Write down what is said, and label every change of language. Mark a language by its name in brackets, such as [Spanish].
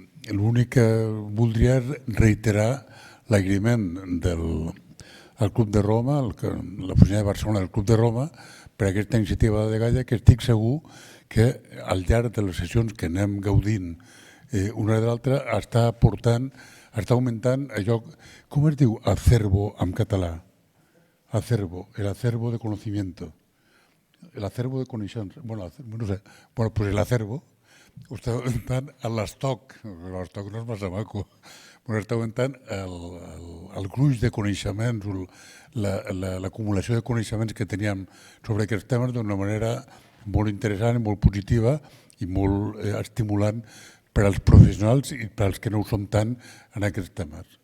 [Catalan] l'únic que voldria és reiterar l'agraïment del Club de Roma, l'oficina de Barcelona del Club de Roma, per aquesta iniciativa de Gaia, que estic segur que al llarg de les sessions que anem gaudint una de l'altra està augmentant allò, com es diu acervo en català? [Spanish] Acervo, el acervo de conocimiento. [Catalan] El acervo de coneixements. Bueno, no sé, pues el acervo està augmentant l'estoc, l'estoc no és massa maco, però està augmentant el gruix de coneixements, l'acumulació de coneixements que teníem sobre aquests temes d'una manera molt interessant, molt positiva i molt estimulant per als professionals i per als que no ho som tant en aquests temes.